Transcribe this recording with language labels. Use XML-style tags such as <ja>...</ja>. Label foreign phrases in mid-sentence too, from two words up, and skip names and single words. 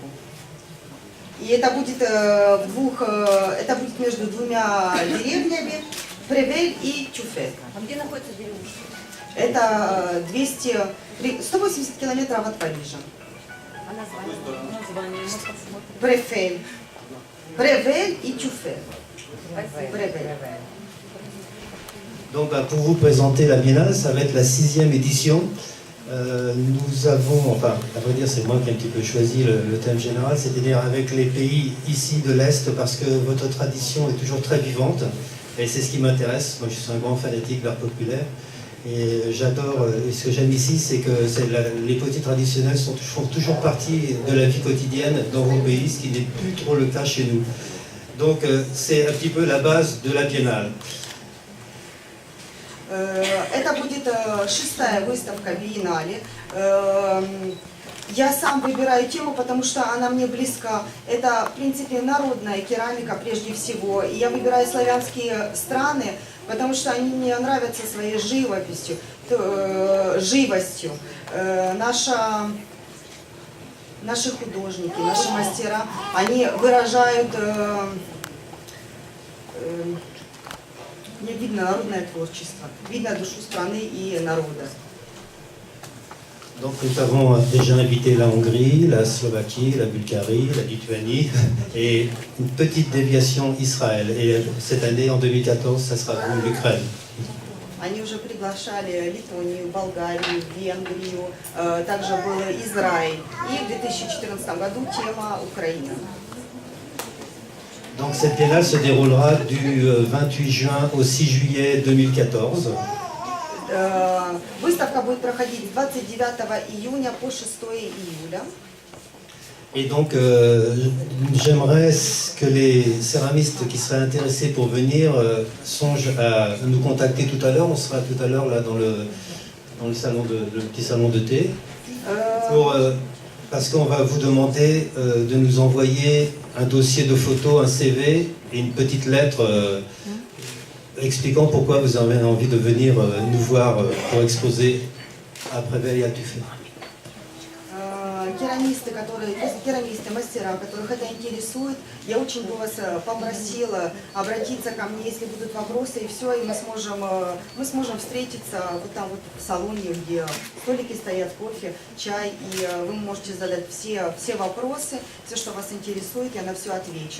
<ru>И это будет это будет между двумя деревнями, Превель и Тюфе. А где находится деревня? Это 180 километров от Парижа. А название мы посмотрим. Превель. Превель и Тюфе. Превель.</ru> <fr>Donc pour vous présenter la Biennale, ça va être la 6e édition. Nous avons, enfin à vrai dire c'est moi qui ai un petit peu choisi le thème général, c'est-à-dire avec les pays ici de l'Est parce que votre tradition est toujours très vivante. Et c'est ce qui m'intéresse. Moi, je suis un grand fanatique d'art populaire. Et j'adore. Et ce que j'aime ici, c'est que les poteries traditionnelles font toujours partie de la vie quotidienne dans vos pays, ce qui n'est plus trop le cas chez nous. Donc, c'est un petit peu la base de la biennale.</fr> <ru>Это будет 6-я выставка биеннале. Я сам выбираю тему, потому что она мне близка. Это, в принципе, народная керамика прежде всего. И я выбираю славянские страны, потому что они мне нравятся своей живописью, живостью. Наши художники, наши мастера, они выражают, мне видно народное творчество, видно душу страны и народа.</ru> <fr>Donc nous avons déjà invité la Hongrie, la Slovaquie, la Bulgarie, la Lituanie et une petite déviation Israël. Et cette année, en 2014, ça sera l'Ukraine.</fr> <ru>Они уже приглашали Литву, Болгарию, Венгрию, также был Израиль. И в 2014 году тема Украина.</ru> <fr>Donc cette biennale se déroulera du 28 juin au 6 juillet 2014.</fr> <ru>Выставка будет проходить с 29 июня по 6 июля.</ru> <fr>Et donc, j'aimerais que les céramistes qui seraient intéressés pour venir songent à nous contacter tout à l'heure. On sera tout à l'heure là dans le petit salon de thé. Parce qu'on va vous demander de nous envoyer un dossier de photos, un CV et une petite lettre expliquant pourquoi vous avez envie de venir nous voir pour exposer à Prével et à Tufé.</fr> <ru>Керамисты, мастера, которых это интересует, я очень бы вас попросила обратиться ко мне, если будут вопросы, и все, и мы сможем встретиться вот там вот в салоне, где столики стоят, кофе, чай, и вы можете задать все вопросы, все, что вас интересует, я на все отвечу.</ru>